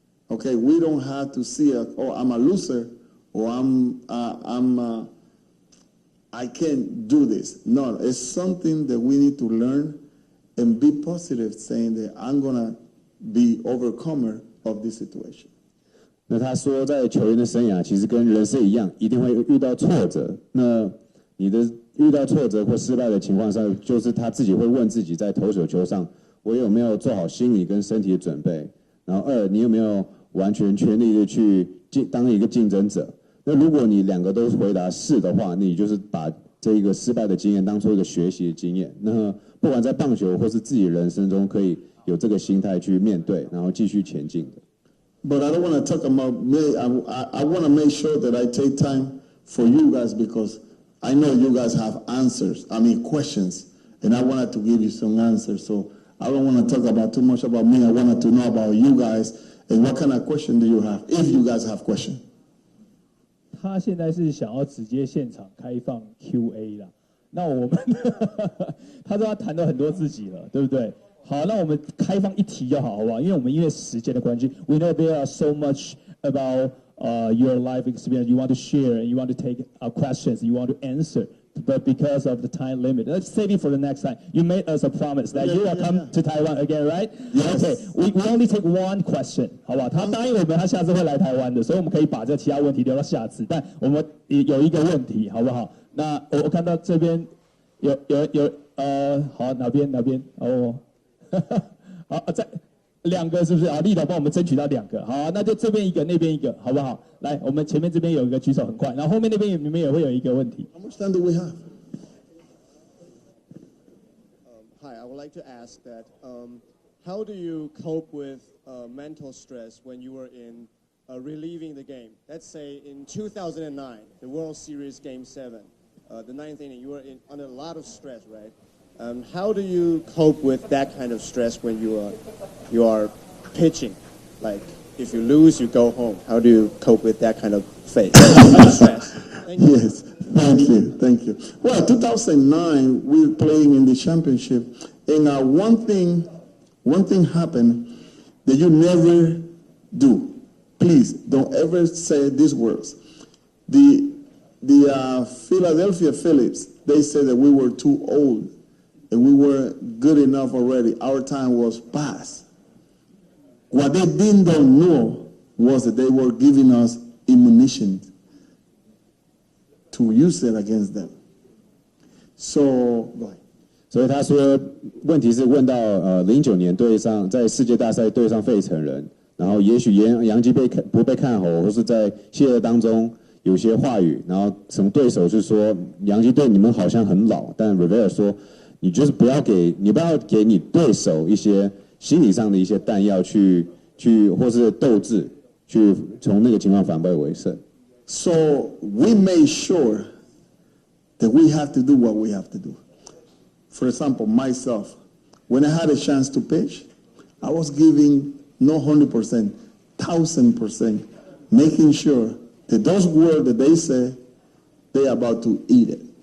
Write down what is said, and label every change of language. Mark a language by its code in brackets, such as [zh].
[en] Okay, we don't have to see I'm a loser, or I can't do this. No, it's something that we need to learn and be positive, saying that I'm going to be overcomer of this situation. [zh] 那他说，在球员的生涯其实跟人生一样，一定会遇到挫折。那你的遇到挫折或失败的情况上，就是他自己会问自己，在投手球上，我有没有做好心理跟身体的准备？然后二，你有没有完全全力的去当一个竞争者？那如果你两个都回答是的话，你就是把这一个失败的经验当做一个学习的经验。那不管在棒球或是自己人生中，可以有这个心态去面对，然后继续前进的。 [en] But I don't want to talk about me. I want to make sure that I take time for you guys, because I know you guys have questions, and I wanted to give you some answers. So I don't want to talk about too much about me. I wanted to know about you guys and what kind of question do you have, if you guys have question. [zh] 他现在是想要直接现场开放 Q&A 啦。那我们他说他谈了很多自己了，对不对？好，那我们开放一题就好，好不好？因为时间的关系 [en] ，we know there are so much about your life experience you want to share and you want to take questions, you want to answer. but because of the time limit, let's save it for the next time. You made us a promise that you will come to Taiwan again, right? Yes. Okay, we only take one question, [zh] 好不好？他答应我们，他下次会来台湾的，所以我们可以把这其他问题留到下次。但我们有一个问题，好不好？那我看到这边有好哪边哦，好在。 2个是不是啊？立导帮我们争取到2个，好，那就这边一个，那边一个，好不好？来，我们前面这边有一个举手很快，然后后面那边你们也会有一个问题。 [en] How much time do we have? Hi, I would like to ask that how do you cope with mental stress when you were in relieving the game? Let's say in 2009, the World Series Game 7, the 9th inning, you were under a lot of stress, right? How do you cope with that kind of stress when you are pitching? Like, if you lose, you go home. How do you cope with that kind of stress? Thank you. Yes, thank you. Well, 2009, we were playing in the championship, and one thing happened that you never do. Please don't ever say these words. The Philadelphia Phillies, they said that we were too old. And we weren't good enough already. Our time was past. What they didn't know was that they were giving us ammunition to use it against them. So, go ahead. [zh] 所以他说，问题是问到09年对上在世界大赛对上费城人，然后也许洋基不被看好，或是在谢尔当中有些话语，然后什么对手是说洋基队你们好像很老，但 Rivera 说。你就是不要给你对手一些心理上的一些弹药去或是斗志，去从那个情况反败为胜。 [en] So we made sure that we have to do what we have to do. For example, myself, when I had a chance to pitch, I was giving not 100%, 1,000%, making sure that those words that they say, they're about to eat it.